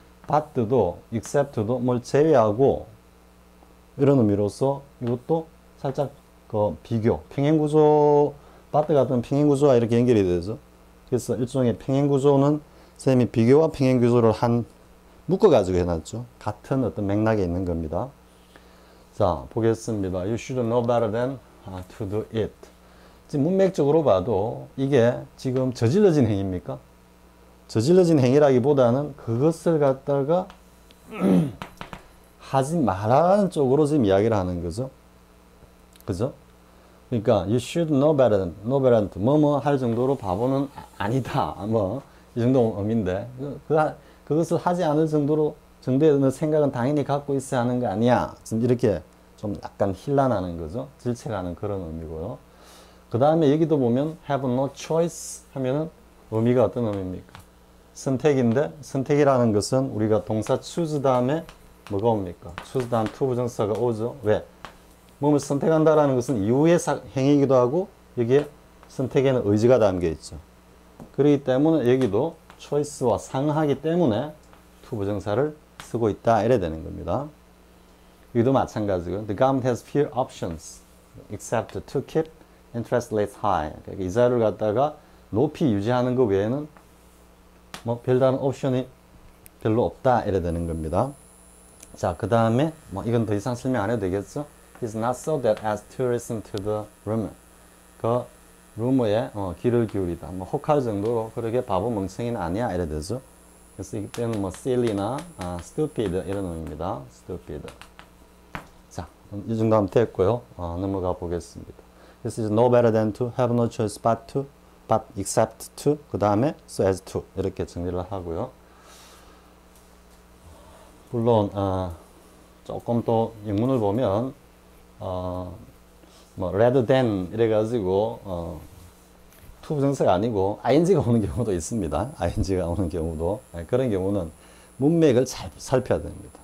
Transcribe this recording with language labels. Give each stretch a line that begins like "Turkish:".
Korean: but도 except도 뭘 제외하고 이런 의미로서 이것도 살짝 그 비교, 평행구조, but 같은 평행구조와 이렇게 연결이 되죠. 그래서 일종의 평행구조는 선생님이 비교와 평행구조를 묶어가지고 해놨죠. 같은 어떤 맥락에 있는 겁니다. 자, 보겠습니다.
English: You should know better than to do it.
Korean: 지금 문맥적으로 봐도 이게 지금 저질러진 행위입니까? 저질러진 행위라기보다는 그것을 갖다가 하지 말라는 쪽으로 지금 이야기를 하는 거죠. 그죠? 그러니까
English: you should know better than, know better than,
Korean: 뭐뭐 할 정도로 바보는 아니다. 뭐 이 정도 의미인데 그것을 하지 않을 정도의 생각은 당연히 갖고 있어야 하는 거 아니야. 지금 이렇게 좀 약간 힐난하는 거죠. 질책하는 그런 의미고요. 그 다음에 여기도 보면
English: have no choice
Korean: 하면은 의미가 어떤 의미입니까? 선택인데 선택이라는 것은 우리가 동사 choose 다음에 뭐가 옵니까? choose 다음 to 부정사가 오죠. 왜? 몸을 선택한다라는 것은 이후의 행위이기도 하고 여기에 선택에는 의지가 담겨 있죠. 그렇기 때문에 여기도 choice와 상하기 때문에 to 부정사를 쓰고 있다 이래 되는 겁니다. 여기도 마찬가지고
English: The government has few options except to keep interest rates high.
Korean: 그러니까 이자율을 갖다가 높이 유지하는 것 외에는 뭐 별다른 옵션이 별로 없다 이래 되는 겁니다. 자, 그 다음에 뭐 이건 더 이상 설명 안 해도 되겠죠?
English: It's not so that as to listen to the rumor.
Korean: 그 루머에 귀를 기울이다. 뭐 혹할 정도로 그렇게 바보 멍청이는 아니야 이래 되죠. 그래서 이때는 뭐 silly나 stupid 이런 의미입니다. stupid. 자, 이 정도 하면 됐고요. 넘어가 보겠습니다.
English: This is no better than to, have no choice but to, but except to,
Korean: 그 다음에
English: so as to
Korean: 이렇게 정리를 하고요. 물론 조금 또 영문을 보면 뭐 rather than 이래가지고 to 부정사가 아니고 ing가 오는 경우도 있습니다. ing가 오는 경우도 그런 경우는 문맥을 잘 살펴야 됩니다.